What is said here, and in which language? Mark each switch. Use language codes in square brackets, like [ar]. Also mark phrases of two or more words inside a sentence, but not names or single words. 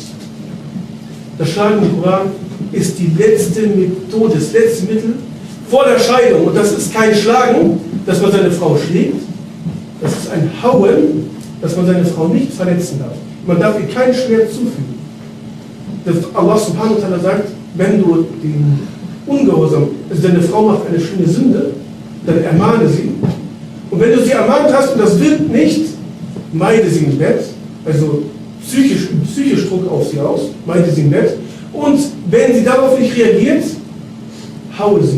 [de] Das Schlagen im Koran ist die letzte Methode, das letzte Mittel vor der Scheidung. Und das ist kein Schlagen, dass man seine Frau schlägt, das ist ein Hauen, dass man seine Frau nicht verletzen darf. Man darf ihr keinen Schmerz zufügen. Das Allah [ar] subhanahu wa ta'ala [de] sagt, wenn du den Ungehorsam, also deine Frau macht eine schlimme Sünde, dann ermahne sie. Und wenn du sie ermahnt hast und das wird nicht, meide sie im Bett, also psychisch Druck auf sie aus, meide sie im Bett. Und wenn sie darauf nicht reagiert, haue sie.